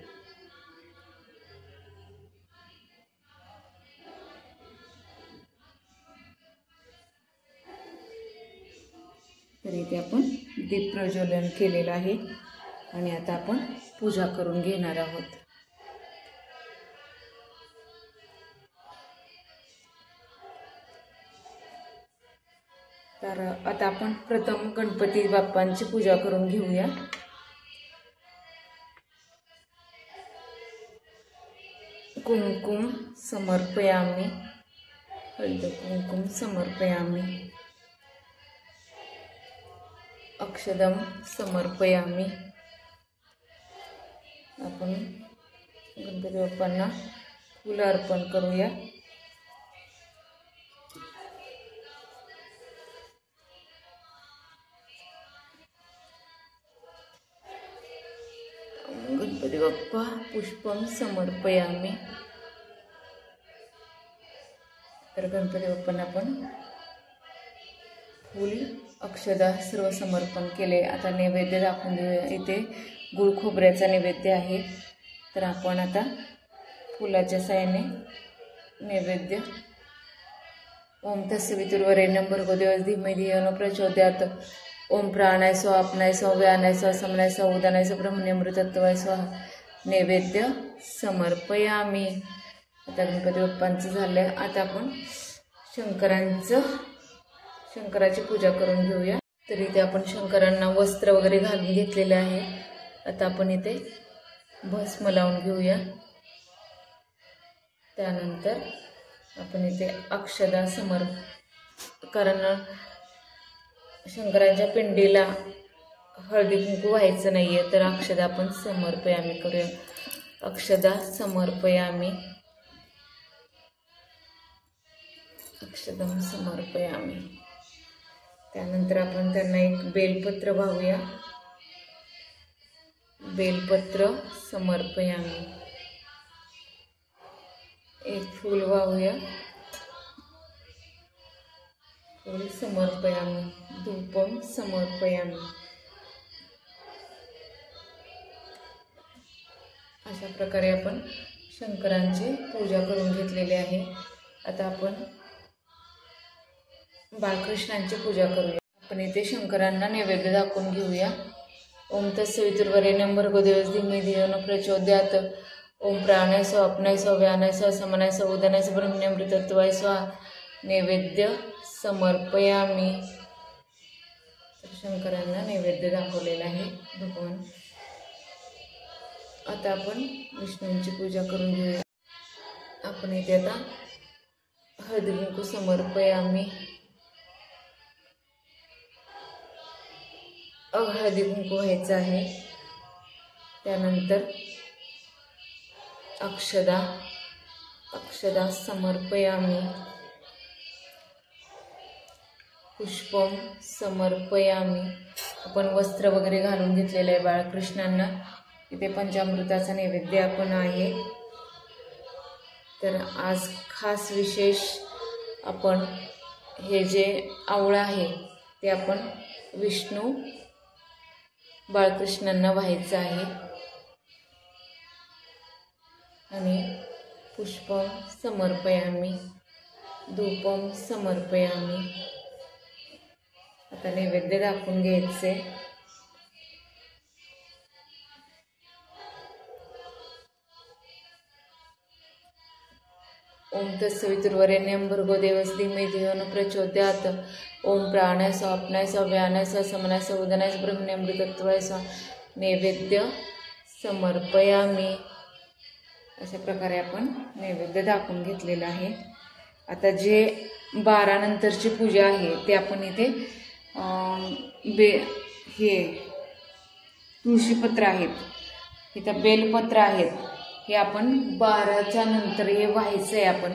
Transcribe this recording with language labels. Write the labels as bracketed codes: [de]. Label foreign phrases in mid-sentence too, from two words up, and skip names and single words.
[mr] तर इथे आपण दीप प्रज्वलन केलेलं आहे आणि आता आपण पूजा करून घेणार आहोत. तर आता आपण प्रथम गणपती बाप्पांची पूजा करून घेऊया. [sa] कुंकुम समर्पयामि, हळद कुंकुम समर्पयामि, अक्षदम समर्पयामि. [mr] आपण गणपती बाप्पांना फूल अर्पण करूया. [sa] गणपती बाप्पा पुष्पम समर्पयामि. [mr] तर गणपती बाप्पांना आपण फूल अक्षदा सर्व समर्पण केले. आता नैवेद्य दाखवून देऊया. इथे गुळ खोबऱ्याचा नैवेद्य आहे. तर आपण आता फुलाच्या साहाय्याने नैवेद्य. [sa] ओम तत्सवितुर्वरेण्यं भर्गो देवस्य धीमहि धियो यो नः प्रचोदयात्. ओम प्राणाय स्वाहा, अपनाय स्वाहा, व्यानाय स्वाहा, समनाय स्वाहा, उदानाय स्वाहा, ब्रह्मण्यमृतत्वाय स्वाहा. नैवेद्य समर्पयामि. [mr] आता गणपती बाप्पांचं झालं. आता आपण शंकराची पूजा करून घेऊया. तर इथे आपण शंकरांना वस्त्र वगैरे घालून घेतलेले आहे. आता आपण इथे भस्म लावून घेऊया. त्यानंतर आपण इथे अक्षदा कारण शंकराच्या पिंडीला हळदी कुंकू व्हायचं नाहीये, तर अक्षदा आपण समर्पयामि करूया. [sa] अक्षदा समर्पयामि, अक्षदम समर्पयामि. त्यानंतर आपण त्यांना एक बेलपत्र वाहूया. बेलपत्र समर्पयामि. [mr] एक फूल वाहूया. [sa] फूल समर्पयामि. धूपम समर्पयामि. [mr] अशा प्रकारे आपण शंकरांची पूजा करून घेतलेली आहे. आता आपण बाळकृष्णांची पूजा करूया. आपण इथे शंकरांना नैवेद्य दाखवून घेऊया. [sa] ओम तत्सवितुर्वरेण्यं भर्गो देवस्य धीमहि धियो यो नः प्रचोदयात्. ओम प्राणाय स्वाहा, अपनाय स्वाहा, व्यानाय स्वाहा, समनाय स्वाहा, उदानाय स्वाहा, ब्रह्मण्यमृतत्वाय स्वाहा. नैवेद्य समर्पयामि. [mr] शंकरांना नैवेद्य दाखवलेला आहे भगवान. आता आपण विष्णूंची पूजा करून घेऊया. आपण इथे आता हळदी कुंकू समर्पयामि. हळदी कुंकू व्हायचं आहे. त्यानंतर [sa] अक्षदा समर्पयामि. पुष्पम समर्पयामी. [mr] आपण वस्त्र वगैरे घालून घेतलेलं आहे बाळकृष्णांना. इथे पंचामृताचा नैवेद्य आपण आहे. तर आज खास विशेष आपण हे जे आवळं आहे ते आपण विष्णू बाळकृष्णांना व्हायचं आहे. [sa] आणि पुष्पम समर्पयामी, धूपम समर्पयामी. [mr] आता नैवेद्य दाखवून घ्यायचे. [sa] ओम तत्सवितुर्वरेण्यं भर्गो देवस्य धीमहि धियो न प्रचोदयात्. ओम प्राणाय स्वाप्नाय व्यानाय समनाय उदनाय ब्रह्मण्यमृतत्वाय नैवेद्य समर्पयामी. [mr] अशा प्रकारे आपण नैवेद्य दाखवून घेतलेलं आहे. आता जे 12 नंतरची पूजा आहे ते आपण इथे हे तुळशीपत्र आहेत, इथं बेलपत्र आहेत, हे आपण 12च्या नंतर हे व्हायचं आहे आपण.